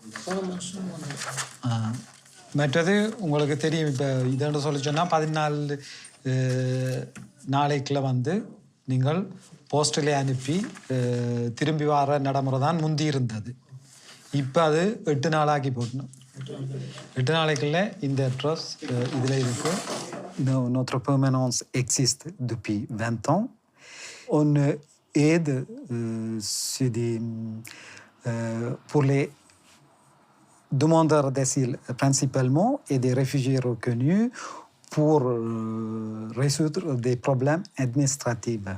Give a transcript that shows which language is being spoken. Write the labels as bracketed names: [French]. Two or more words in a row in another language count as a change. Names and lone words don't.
[Tamil] மற்றது உங்களுக்கு தெரியும், இப்போ இதோட சொல்லி சொன்னால் 14 நாளைக்குள்ள வந்து நீங்கள் போஸ்டலே அனுப்பி திரும்பி வர நடைமுறை தான் முந்தி இருந்தது. இப்போ அது 8 நாளாக்கி போட்டணும். 8 நாளைக்குள்ள இந்த அட்ரஸ் இதில் இருக்குது. [French] Notre permanence existe depuis 20 ans. On aide pour les demandeurs d'asile principalement et des réfugiés reconnus pour résoudre des problèmes administratifs.